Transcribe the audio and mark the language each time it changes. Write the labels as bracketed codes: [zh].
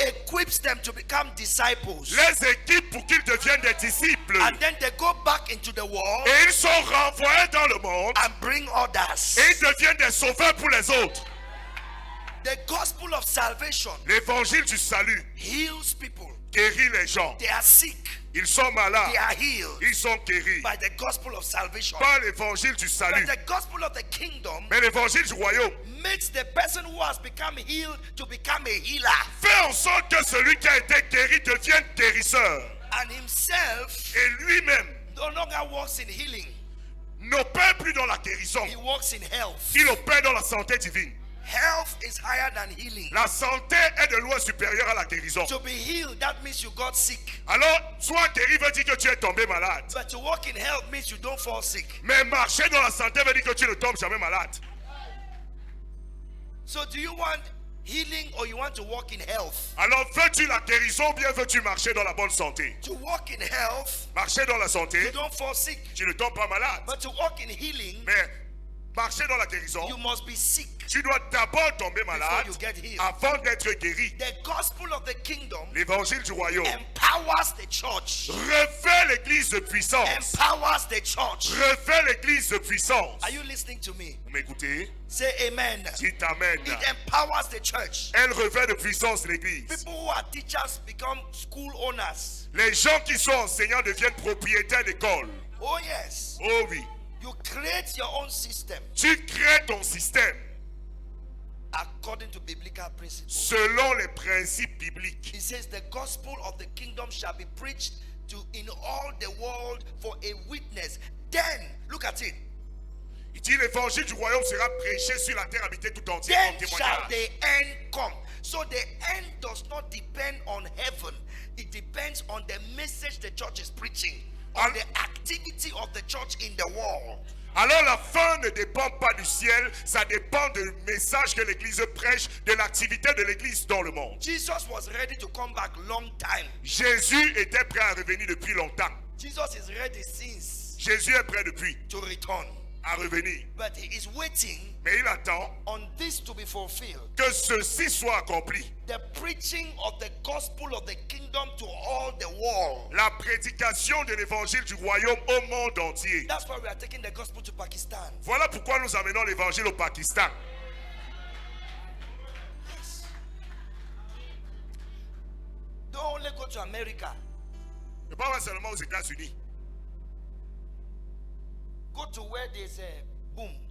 [en] equips them to become disciples. [fr] les équipe pour qu'ils deviennent des disciples. [en] And then they go back into the world [fr] Et ils sont renvoyés dans le monde [en] and bring others. [fr] et ils deviennent des sauveurs pour les autres. [en] The gospel of salvation [fr] L'évangile du salut [en] heals people. [fr] guérit les gens. [en] They are sick. [fr] Ils sont malades. [en] They are healed [fr] Ils sont guéris. [en] by the gospel of salvation. [fr] Pas l'évangile du [en] But [fr] salut. [en] the gospel of the kingdom [fr] Mais l'évangile du royaume [en] makes the person who has become healed to become a healer. [fr] fait en sorte que celui qui a été guéri devienne guérisseur. [en] And himself [fr] Et lui-même [en] no longer walks in healing. [fr] n'opère plus dans la guérison. [en] He walks in health. [fr] Il opère dans la santé divine. [en] Health is higher than healing. [fr] La santé est de loin supérieure à la guérison. [en] To be healed, that means you got sick. [fr] Alors, sois guéri veut dire que tu es tombé malade. [en] But to walk in health means you don't fall sick. [fr] Mais marcher dans la santé veut dire que tu ne tombes jamais malade. [en] So do you want healing or you want to walk in health? [fr] Alors, veux-tu la guérison ou bien veux-tu marcher dans la bonne santé? [en] To walk in health, [fr] Marcher dans la santé, [en] you don't fall sick. [fr] tu ne tombes pas malade. [en] But to walk in healing, [fr] Mais marcher dans la guérison, [en] you must be sick. [fr] tu dois d'abord tomber malade [en] you get healed. [fr] avant d'être guéri. [en] The gospel of the kingdom [fr] L'évangile du royaume [en] empowers the church. [fr] refait l'église de puissance. [en] Empowers the church. [fr] Refait l'église de puissance. [en] Are you listening to me? [fr] Vous m'écoutez? [en] Say amen. [fr] Dites amen. [en] It empowers the church. [fr] Elle revêt de puissance l'église. [en] People who are teachers become school owners. [fr] Les gens qui sont enseignants deviennent propriétaires d'école. [en] Oh yes. [fr] Oh oui. [en] You create your own system [fr] Tu crées ton système [en] according to biblical principles. [fr] selon les principes bibliques. [en] He says the gospel of the kingdom shall be preached to in all the world for a witness. Then, look at it. [fr] Il dit l'évangile du royaume sera prêché sur la terre habitée tout entière en [en] Then shall [fr] témoignage. [en] the end come. So the end does not depend on heaven. It depends on the message the church is preaching, on the activity of the church in the world. [fr] Alors la fin ne dépend pas du ciel, ça dépend du message que l'église prêche, de l'activité de l'église dans le monde. [en] Jesus was ready to come back long time. [fr] Jésus était prêt à revenir depuis longtemps. [en] Jesus is ready since [fr] Jésus est prêt depuis [en] to return. [fr] à revenir. [en] But he is waiting [fr] Mais il attend [en] on this to be fulfilled. [fr] que ceci soit accompli. [en] The preaching of the gospel of the kingdom to all the world. [fr] La prédication de l'évangile du royaume au monde entier. [en] That's why we are taking the gospel to Pakistan. [fr] Voilà pourquoi nous amenons l'évangile au Pakistan. [en] Don't only go to America. [fr] Ne pas seulement aux États-Unis. [en] Go to where there's a boom.